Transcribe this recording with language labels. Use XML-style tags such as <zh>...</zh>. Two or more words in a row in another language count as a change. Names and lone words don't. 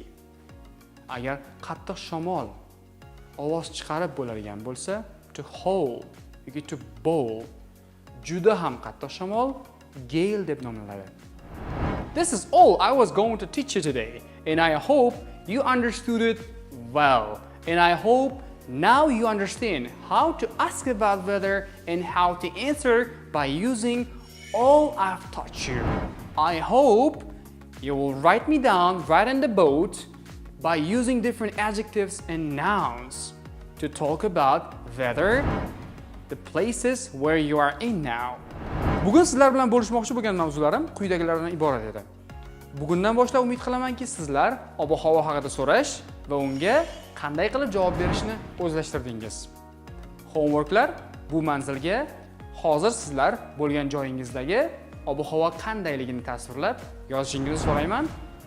<uz>Agar qattiq shamol ovoz chiqarib bo'ladigan bo'lsa,</uz> <en>to howl yoki to blow.</en> <uz>Juda ham qattiq shamol gale deb nomlanadi.</uz> <en>This is all I was going to teach you today, and I hope you understood it well. And I hope now you understand how to ask about weather and how to answer by using all I've taught you. I hope you will write me down right in the boat by using different adjectives and nouns to talk about weather, the places where you are in now.</en> <uz>Bugun sizlar bilan bo'lishmoqchi bo'lgan mavzularim quyidagilardan iborat edi. Bugundan boshlab umid qilamanki, sizlar ob-havo haqida so'rash va unga qanday qilib javob berishni o'zlashtirdingiz. Homeworklar bu manzilga hozir sizlar bo'lgan joyingizdagi ob-havo qandayligini tasvirlab yozishingizni so'rayman.</uz>